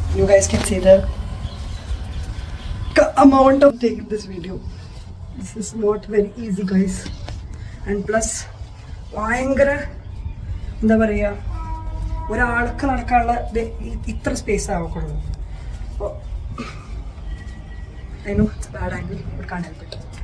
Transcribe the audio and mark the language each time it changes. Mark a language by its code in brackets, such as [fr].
[en] You guys can see the amount of taking this video. This is not very easy, guys. And plus, [ml] ഭയങ്കര എന്താ പറയുക, ഒരാൾക്ക് നടക്കാനുള്ള ഇത്ര സ്പേസ് ആവക്കുള്ളൂ. [en] അപ്പോൾ I know it's a bad angle, but can't help it.